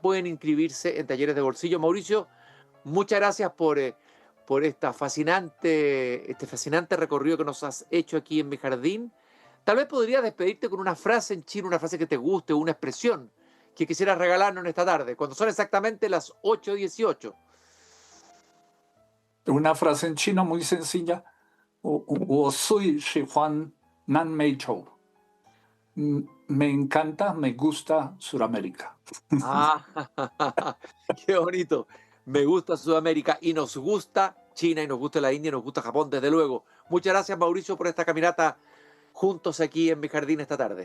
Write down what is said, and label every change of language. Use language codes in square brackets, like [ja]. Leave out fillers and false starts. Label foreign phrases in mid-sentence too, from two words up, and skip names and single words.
[es] Pueden inscribirse en talleres de bolsillo. Mauricio, muchas gracias por este fascinante recorrido que nos has hecho aquí en mi jardín. Tal vez podrías despedirte con una frase en chino, una frase que te guste, una expresión que quisieras regalarnos en esta tarde, cuando son exactamente las 8:18. una frase en chino muy sencilla: [zh] 我最喜欢南美洲. [es] Me encanta, me gusta Sudamérica. Ah, qué bonito. Me gusta Sudamérica y nos gusta China y nos gusta la India y nos gusta Japón, desde luego. Muchas gracias, Mauricio, por esta caminata juntos aquí en mi jardín esta tarde.